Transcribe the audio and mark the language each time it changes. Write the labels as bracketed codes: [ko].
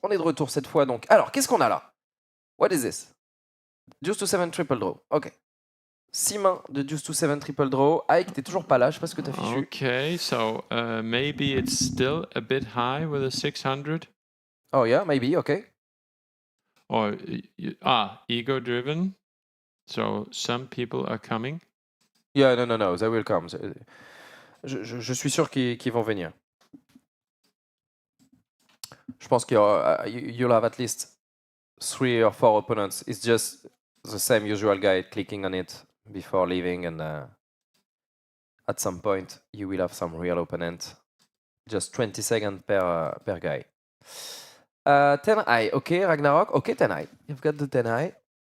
[fr] On est de retour cette fois donc. Alors, qu'est-ce qu'on a là? [en] What is this? [fr] Deuce to 7 triple draw. Ok. 6 mains de deuce to 7 triple draw. Ike, t'es toujours pas là, je sais pas ce que t'as fichu. [en] Okay, so maybe it's still a bit high with a 600. Oh yeah, maybe, okay. Or, ego-driven. So some people are coming. Yeah, no, they will come. [fr] Je suis sûr qu'ils vont venir. Je pense [en] you'll have at least 3 or 4 opponents. It's just the same usual guy clicking on it before leaving, and at some point you will have some real opponent. Just 20 seconds per guy. 10 high, okay, Ragnarok. Okay, 10 high. You've got the 10 high.